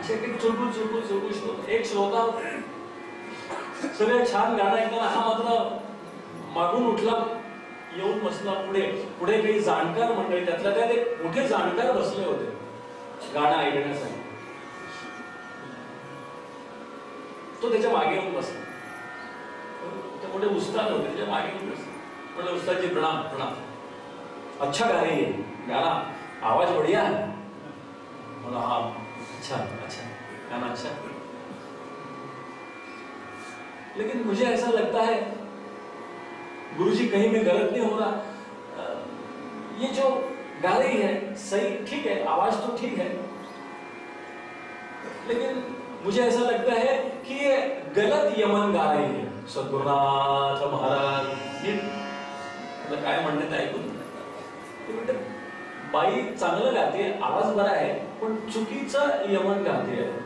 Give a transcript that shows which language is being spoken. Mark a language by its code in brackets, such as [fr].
[mr] असे काही चुळबुळ चुळबुळ चुळबुळ श्रोता. एक श्रोता सगळे छान गाणं ऐकताना हा मात्र मागून उठला, येऊन बसला पुढे. पुढे काही जाणकार मंडळी, त्यातल्या त्यात एक मोठे जाणकार बसले होते गाणं ऐकण्यासाठी. तो त्याच्या मागे येऊन बसला. ते मोठे उस्ताद होते, त्याच्या मागे येऊन बसले. [hi] म्हणजे उस्तादजी प्रणाम प्रणाम, अच्छा गा रही है, गाना आवाज बढ़िया है. बोला हाँ अच्छा अच्छा गाना अच्छा, लेकिन मुझे ऐसा लगता है गुरुजी कहीं में गलत नहीं हो रहा. ये जो गा रही है सही ठीक है, आवाज तो ठीक है, लेकिन मुझे ऐसा लगता है कि ये गलत यमन गा रही है. [mr] सद्गुरुनाथ महाराज काय म्हणतात ऐकून बाई चांगलं गाते, आवाज बरा आहे, पण चुकीचं यमन गाते.